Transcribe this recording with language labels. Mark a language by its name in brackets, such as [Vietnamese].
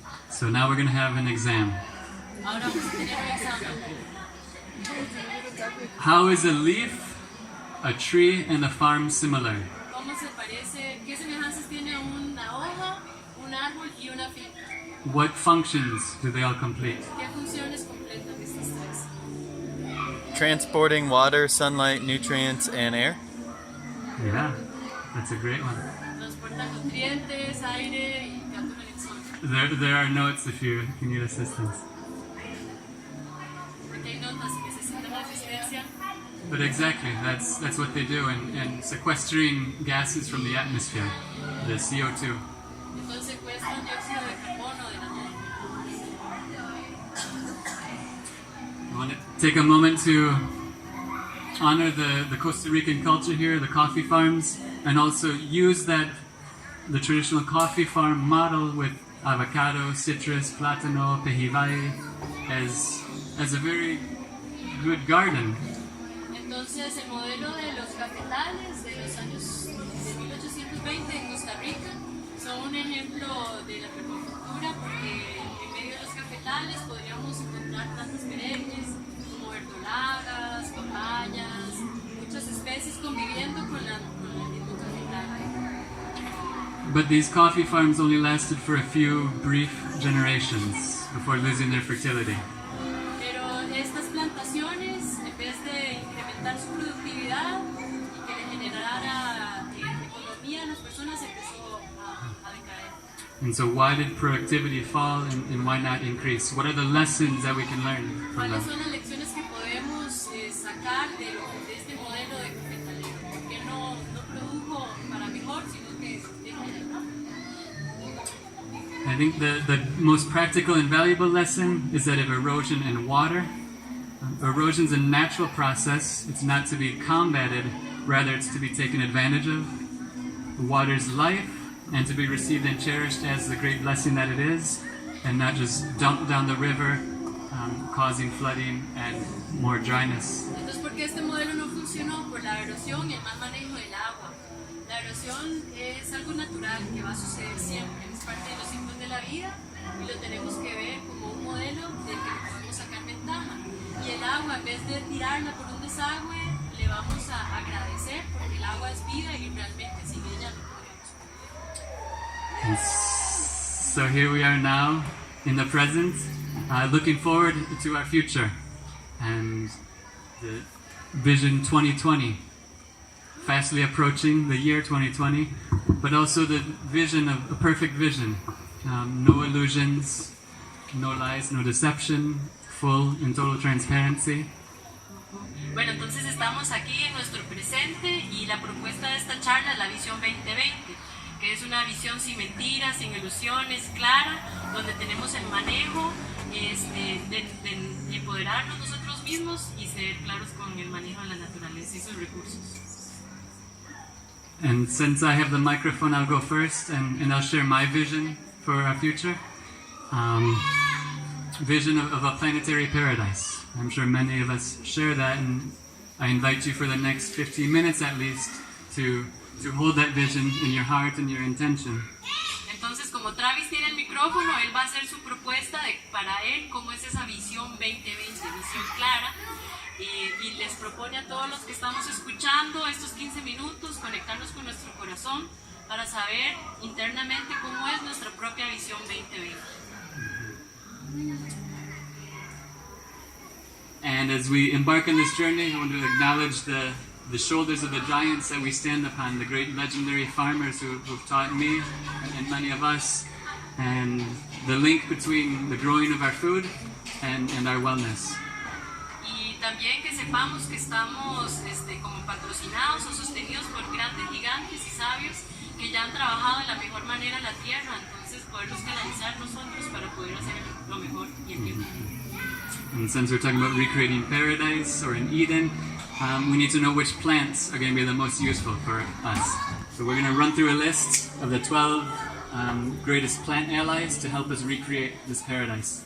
[English] So now we're going to have an exam. [Spanish] Ahora vamos a tener un examen. [English] How is a leaf, a tree, and a farm similar? [Spanish] ¿Cómo se parece? ¿Qué semejanzas tiene una hoja, un árbol y una finca? [English] What functions do they all complete? [Spanish] ¿Qué funciones completan estas tres? [English] Transporting water, sunlight, nutrients, and air. Yeah, that's a great one. [Spanish] Transportan nutrientes, aire y capturan el sol. [English] There are notes if you need assistance. [Spanish] Porque hay notas que necesitan asistencia. [English] But exactly, that's what they do, and sequestering gases from the atmosphere, the CO2. [Spanish] Entonces secuestran dióxido de carbono de la atmósfera. [English] I want to take a moment to honor the Costa Rican culture here, the coffee farms, and also use the traditional coffee farm model with avocado, citrus, plátano, pejivay as a very good garden. [Spanish] Entonces, el modelo de los cafetales de los años de 1820 en Costa Rica son un ejemplo de la permacultura, porque en medio de los cafetales podríamos encontrar plantas perennes como verdolagas, papayas, muchas especies conviviendo con el mismo cafetal. [English] But these coffee farms only lasted for a few brief generations before losing their fertility. [Spanish] Pero estas plantaciones, en vez de incrementar su productividad y que le generara economía a las personas, empezó a decaer. [English] And so why did productivity fall and why not increase? What are the lessons that we can learn from [Spanish] ¿Cuáles [English] them? [Spanish] son las lecciones que podemos sacar de este modelo de cafetalero? ¿Por qué no produjo para mejor, sino que decayó? [English] I think the most practical and valuable lesson is that of erosion and water. Erosion is a natural process. It's not to be combated, rather it's to be taken advantage of. Water's life, and to be received and cherished as the great blessing that it is, and not just dumped down the river, causing flooding and more dryness. [Spanish] Entonces, ¿por qué este modelo no funcionó? Por la erosión y el mal manejo del agua. La erosión es algo natural que va a suceder siempre, es parte de los ciclos de la vida y lo tenemos que ver como un modelo del que podemos sacar ventaja. Y el agua, en vez de tirarla por un desagüe, le vamos a agradecer porque el agua es vida y realmente sin ella no podemos. [English] And so here we are now in the present, looking forward to our future and the Vision 2020. Fastly approaching the year 2020, but also the vision of a perfect vision. No illusions, no lies, no deception, full and total transparency. [Spanish] Bueno, entonces estamos aquí en nuestro presente y la propuesta de esta charla es la Visión 2020, que es una visión sin mentiras, sin ilusiones, clara, donde tenemos el manejo de empoderarnos nosotros mismos y ser claros con el manejo de la naturaleza y sus recursos. [English] And since I have the microphone, I'll go first and I'll share my vision for our future. Vision of a planetary paradise. I'm sure many of us share that, and I invite you for the next 15 minutes at least to hold that vision in your heart and your intention. [Spanish] Entonces, como Travis tiene el micrófono, él va a hacer su propuesta para él cómo es esa visión 2020, visión clara. Y les propone a todos los que estamos escuchando estos 15 minutos conectarnos con nuestro corazón para saber internamente cómo es nuestra propia visión 2020. [English] And as we embark on this journey, I want to acknowledge the shoulders of the giants that we stand upon, the great legendary farmers who've taught me and many of us, and the link between the growing of our food and our wellness. [Spanish] También que sepamos que estamos como patrocinados o sostenidos por grandes gigantes y sabios que ya han trabajado de la mejor manera la tierra, entonces poderlos canalizar nosotros para poder hacer lo mejor y el bien. [English] And since we're talking about recreating paradise or in Eden, we need to know which plants are going to be the most useful for us. So we're going to run through a list of the 12 greatest plant allies to help us recreate this paradise.